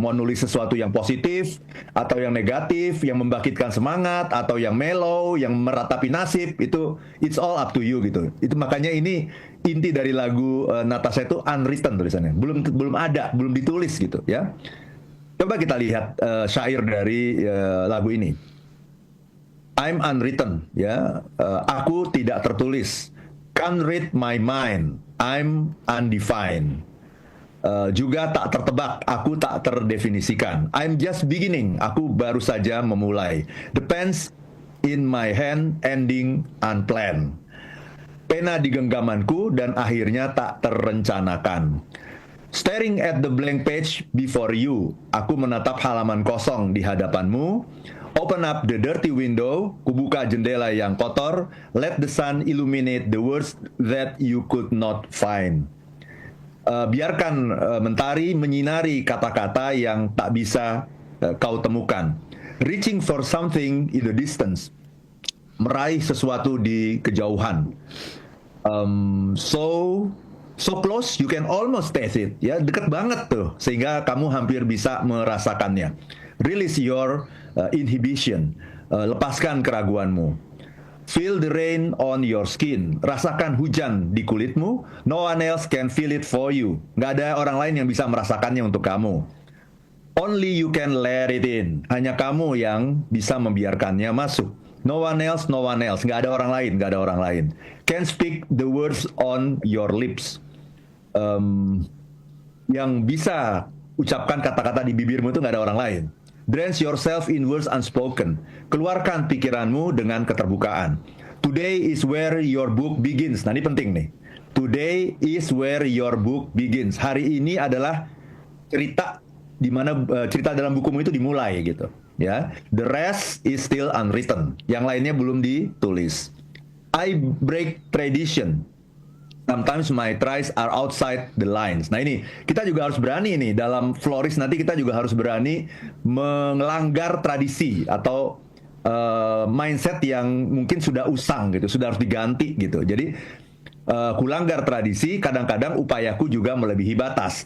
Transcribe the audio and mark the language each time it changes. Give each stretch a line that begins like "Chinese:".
Indonesian: Mau nulis sesuatu yang positif atau yang negatif, yang membangkitkan semangat atau yang mellow, yang meratapi nasib, itu
English: it's all up to you
Indonesian: gitu. Itu makanya ini inti dari lagu Natasha itu unwritten tulisannya. Belum ada, belum ditulis gitu ya. Coba kita lihat syair dari lagu ini.
English: I'm unwritten
Indonesian: ya. Aku tidak tertulis.
English: Can't read my mind, I'm undefined.
Indonesian: Juga tak tertebak, aku tak terdefinisikan.
English: I'm just beginning,
Indonesian: aku baru saja memulai.
English: The pen's in my hand, ending unplanned.
Indonesian: Pena di genggamanku dan akhirnya tak terencanakan.
English: Staring at the blank page before you,
Indonesian: aku menatap halaman kosong di hadapanmu.
English: Open up the dirty window,
Indonesian: kubuka jendela yang kotor.
English: Let the sun illuminate the words that you could not find.
Indonesian: Biarkan mentari menyinari kata-kata yang tak bisa kau temukan.
English: Reaching for something in the distance,
Indonesian: meraih sesuatu di kejauhan.
English: So close you can almost taste it.
Indonesian: Ya, dekat banget tuh, sehingga kamu hampir bisa merasakannya.
English: Release your inhibition,
Indonesian: lepaskan keraguanmu.
English: Feel the rain on your skin,
Indonesian: rasakan hujan di kulitmu.
English: No one else can feel it for you.
Indonesian: Nggak ada orang lain yang bisa merasakannya untuk kamu.
English: Only you can let it in,
Indonesian: hanya kamu yang bisa membiarkannya masuk.
English: No one else,
Indonesian: nggak ada orang lain.
English: Can speak the words on your lips.
Indonesian: Yang bisa ucapkan kata-kata di bibirmu itu nggak ada orang lain.
English: Drench yourself in words unspoken.
Indonesian: Keluarkan pikiranmu dengan keterbukaan.
English: Today is where your book begins.
Indonesian: Nah, ini penting nih.
English: Today is where your book begins.
Indonesian: Hari ini adalah cerita di mana cerita dalam bukumu itu dimulai gitu.
English: Ya, the rest is still unwritten.
Indonesian: Yang lainnya belum ditulis.
English: I break tradition. Sometimes my tries are outside the lines.
Indonesian: Nah, ini kita juga harus berani nih dalam flourish, nanti kita juga harus berani melanggar tradisi atau mindset yang mungkin sudah usang gitu, sudah harus diganti gitu. Jadi kulanggar tradisi, kadang-kadang upayaku juga melebihi batas.